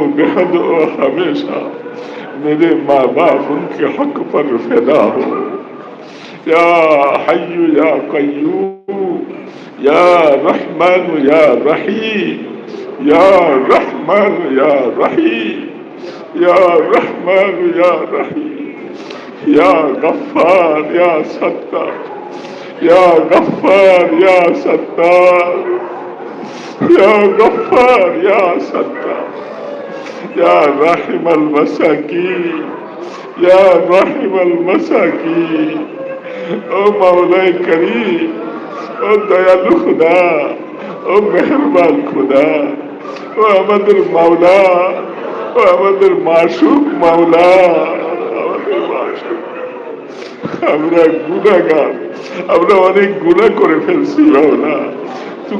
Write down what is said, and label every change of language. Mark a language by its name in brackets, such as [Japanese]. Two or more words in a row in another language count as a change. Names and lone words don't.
[Urdu] بحد و ہمیشہ میرے ماں باپ ان کے حق پر فدا ہو [Arabic] یا حی یا قیوم یا رحمان یا رحیم یا رحمان یا رحیم یا رحمان یا رحیم یا غفار یا ستار یا غفار یا ستار یا غفار یا ستار یا رحم المساکین یا رحم المساکین [Bangla] ও মাওলা করিম ও দয়ালু খুদা ও মেহেরবান খুদা ও আমাদের মাওলা ও আমাদের মাসুক মাওলা আমাদের মাসুক আমরা গুনাহগার আমরা অনেক গুনাহ করে ফেলছি মাওলা তুমি